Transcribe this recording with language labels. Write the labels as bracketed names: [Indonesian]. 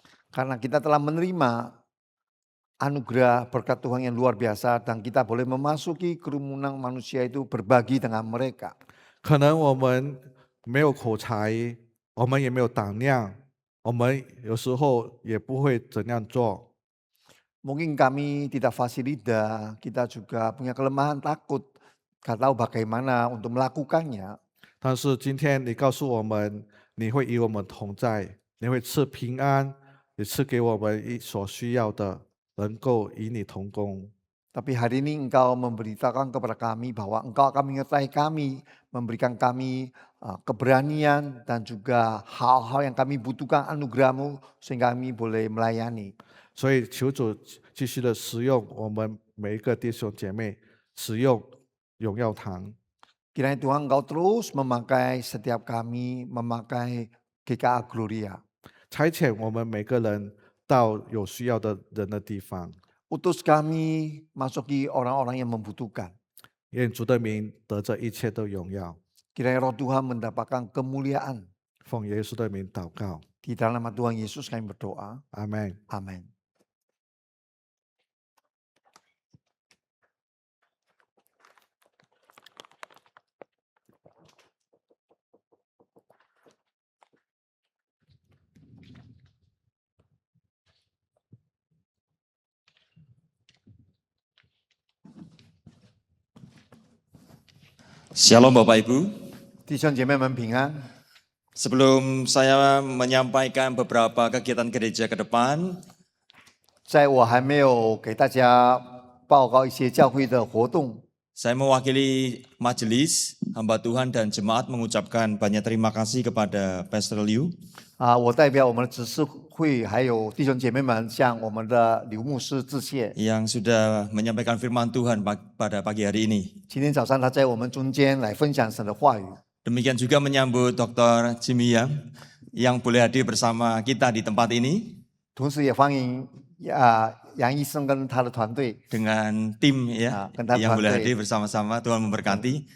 [Indonesian] Karena kita telah menerima anugerah berkat Tuhan yang luar biasa dan kita boleh memasuki kerumunan manusia itu berbagi dengan mereka. [Chinese] 可能我们没有口才，我们也没有胆量，我们有时候也不会怎样做。 [Indonesian] Mungkin kami tidak fasilida, kita juga punya kelemahan takut, gak tahu bagaimana untuk melakukannya. [Chinese] 但是今天你告诉我们，你会与我们同在，你会赐平安，也赐给我们所需要的，能够与你同工。 [Indonesian] Tapi hari ini Engkau memberitakan kepada kami bahwa Engkau akan menyertai kami, memberikan kami keberanian dan juga hal-hal yang kami butuhkan anugerah-Mu sehingga kami boleh melayani. [Chinese] 所以求主继续的使用我们每一个弟兄姐妹，使用荣耀堂。 [Indonesian] Kiranya Tuhan Engkau terus memakai setiap kami, memakai GKA Gloria. [Chinese] 差遣我们每个人到有需要的人的地方。 [Indonesian] Utus kami masuki orang-orang yang membutuhkan. [Chinese] 愿主的名得着一切的荣耀。 [Indonesian] Kiranya Roh Tuhan mendapatkan kemuliaan. [Chinese] 奉耶稣的名祷告， [Indonesian] Di dalam nama Tuhan Yesus kami berdoa. [Chinese] 阿门。 [Indonesian] Amin. Shalom Bapak Ibu. [Chinese] 弟兄姐妹们平安。 [Indonesian] Sebelum saya menyampaikan beberapa kegiatan gereja ke depan, [Chinese] 在我还没有给大家报告一些教会的活动， [Indonesian] saya mewakili majelis, hamba Tuhan dan jemaat mengucapkan banyak terima kasih kepada Pastor Liu [Chinese] 我代表我们的执事会还有弟兄姐妹们向我们的刘牧师致谢。 [Indonesian] yang sudah menyampaikan firman Tuhan pada pagi hari ini. [Chinese] 今天早上他在我们中间来分享神的话语。 [Indonesian] Demikian juga menyambut Dr. Jimmy yang boleh hadir bersama kita di tempat ini [Chinese] 同时也欢迎杨医生跟他的团队， [Indonesian] dengan tim ya dengan yang boleh [Chinese] 团队。 [Indonesian] hadir bersama-sama. Tuhan memberkati.